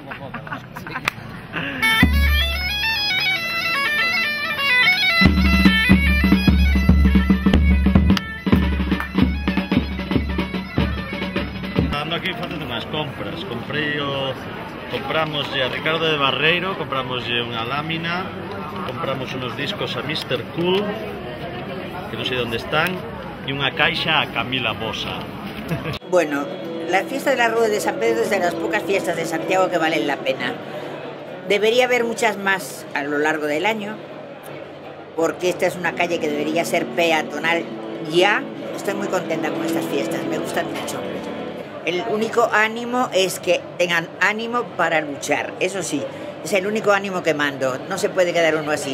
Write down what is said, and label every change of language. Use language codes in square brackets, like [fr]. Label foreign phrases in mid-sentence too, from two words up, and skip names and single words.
[gl] Ando aquí facendo unhas compras, compramos a Ricardo de Barreiro, compramos unha lámina, compramos unos discos a Mr. Cool, que non sei onde están, e unha caixa a Camila Bosa. [es] Bueno, la fiesta de la Rueda de San Pedro es de las pocas fiestas de Santiago que valen la pena. Debería haber muchas más a lo largo del año, porque esta es una calle que debería ser peatonal ya. Estoy muy contenta con estas fiestas, me gustan mucho. El único ánimo es que tengan ánimo para luchar, eso sí, es el único ánimo que mando, no se puede quedar uno así.